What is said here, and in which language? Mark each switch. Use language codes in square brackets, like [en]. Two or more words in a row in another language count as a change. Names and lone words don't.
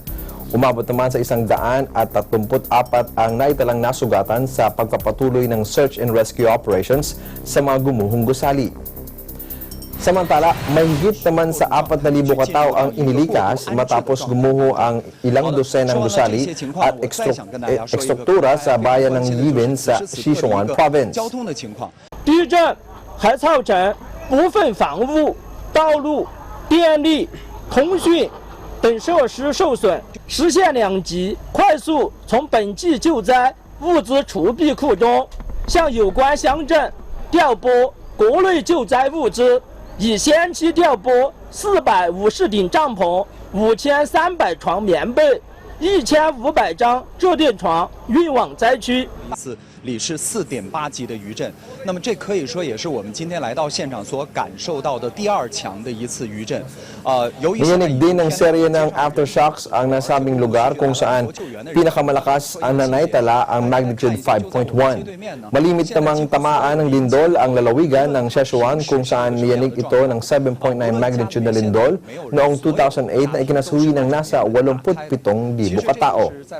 [tl] Umabot naman sa 134 ang naitalang nasugatan sa pagpapatuloy ng [en] search and rescue operations [tl] sa mga gumuhong gusali. Samantala, mahigit naman sa 4,000 katao ang inilikas matapos gumuho ang ilang dosenang gusali at ekstruktura sa bayan ng Yibin sa Sichuan Province. [zh] 地震还造成部分房屋、道路、电力、通讯等设施受损，实现2级，快速从本季救灾物资储备库中向有关乡镇调拨国内救灾物资，已先期调拨450顶帐篷、5300床棉被、1500张热电床运往灾区。里是4.8级的余震，那么这可以说也是我们今天来到现场所感受到的第2强的一次余震。由于 [tl] Narinig din ng serye ng aftershocks ang nasabing lugar kung saan pinakamalakas ang nanaitala ang magnitude 5.1. Malimit namang tamaan ng lindol ang lalawigan ng Sichuan kung saan niyanig ito ng 7.9 magnitude na lindol noong 2008 na ikinasuhi ng nasa 87,000 katao.